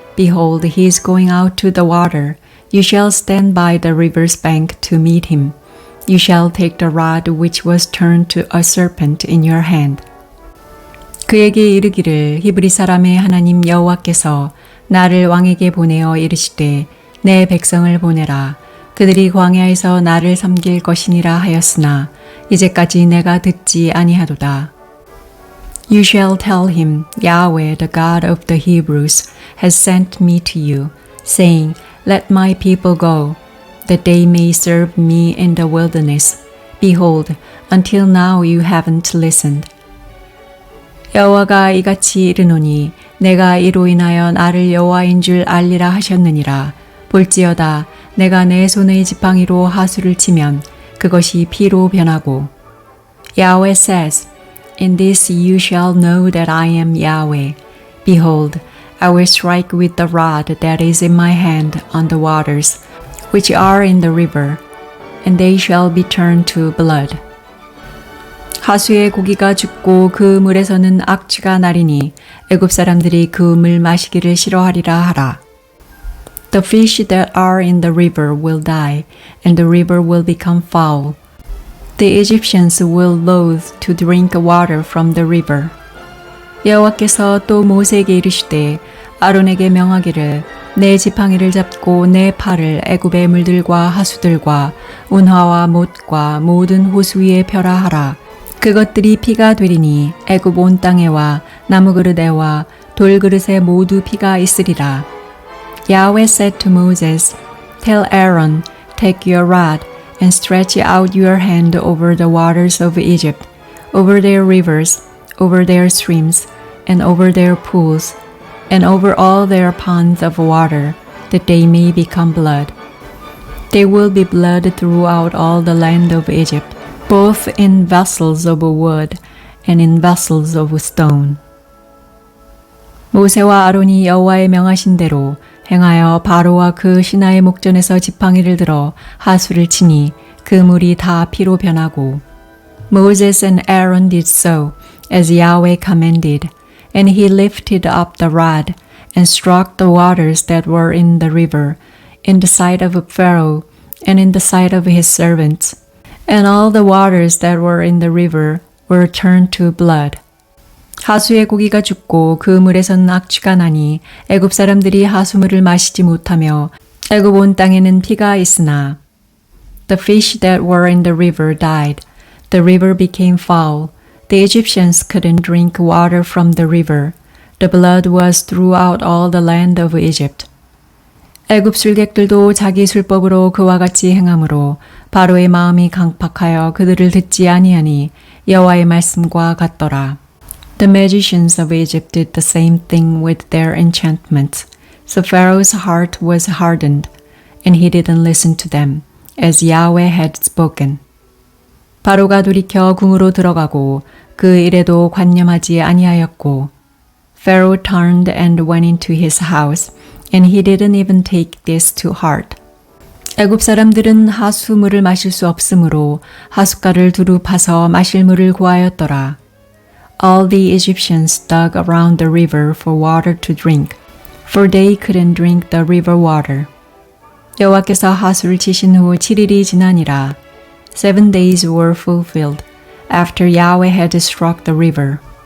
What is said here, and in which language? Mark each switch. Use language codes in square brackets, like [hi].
[en] Behold, he is going out to the water. You shall stand by the river's bank to meet him. You shall take the rod which was turned to a serpent in your hand. [ko] 그에게 이르기를 히브리 사람의 하나님 여호와께서 나를 왕에게 보내어 이르시되 내 백성을 보내라. 그들이 광야에서 나를 섬길 것이니라 하였으나 이제까지 내가 듣지 아니하도다. [en] You shall tell him, Yahweh, the God of the Hebrews, has sent me to you, saying, Let my people go, that they may serve me in the wilderness. Behold, until now you haven't listened. [ko] 여호와가 이같이 이르노니 내가 이로 인하여 나를 여호와인 줄 알리라 하셨느니라. 볼지어다 내가 내 손의 지팡이로 하수를 치면 그것이 피로 변하고. [en] Yahweh says, In this you shall know that I am Yahweh. Behold, I will strike with the rod that is in my hand on the waters, which are in the river, and they shall be turned to blood. [ko] 하수의 고기가 죽고 그 물에서는 악취가 나리니 애굽 사람들이 그 물 마시기를 싫어하리라 하라. [en] The fish that are in the river will die, and the river will become foul. The Egyptians will loathe to drink water from the river. [ko] 여호와께서 또 모세에게 이르시되 아론에게 명하기를 내 지팡이를 잡고 내 팔을 애굽의 물들과 하수들과 운하와 못과 모든 호수 위에 펴라 하라. 그것들이 피가 되리니 애굽 온 땅에와 나무 그릇에와 돌 그릇에 모두 피가 있으리라. [en] Yahweh said to Moses, Tell Aaron, take your rod and stretch out your hand over the waters of Egypt, over their rivers, over their streams, and over their pools, and over all their ponds of water, that they may become blood. They will be blood throughout all the land of Egypt, both in vessels of wood and in vessels of stone. [ko] 모세와 아론이 여호와의 명하신 대로 행하여 바로와 그 신하의 목전에서 지팡이를 들어 하수를 치니 그 물이 다 피로 변하고. [en] Moses and Aaron did so, as Yahweh commanded, and he lifted up the rod and struck the waters that were in the river, in the sight of Pharaoh and in the sight of his servants. And all the waters that were in the river were turned to blood. [ko] 하수의 고기가 죽고 그 물에서는 악취가 나니 애굽 사람들이 하수물을 마시지 못하며 애굽 온 땅에는 피가 있으나 [en] The fish that were in the river died. The river became foul. The Egyptians couldn't drink water from the river. The blood was throughout all the land of Egypt. [ko] 애굽 술객들도 자기 술법으로 그와 같이 행함으로 바로의 마음이 강팍하여 그들을 듣지 아니하니 여호와의 말씀과 같더라. [en] The magicians of Egypt did the same thing with their enchantments. So Pharaoh's heart was hardened, and he didn't listen to them, as Yahweh had spoken. [ko] 바로가 돌이켜 궁으로 들어가고 그 일에도 관념하지 아니하였고 [en] Pharaoh turned and went into his house, and he didn't even take this to heart. [ko] 애굽 사람들은 하수물을 마실 수 없으므로 하숫가를 두루 파서 마실 물을 구하였더라. [en] All the Egyptians dug around the river for water to drink, for they couldn't drink the river water. [ko] 여호와께서 하수를 치신 후 7일이 지나니라. [en] 7 days were fulfilled after Yahweh had struck the river.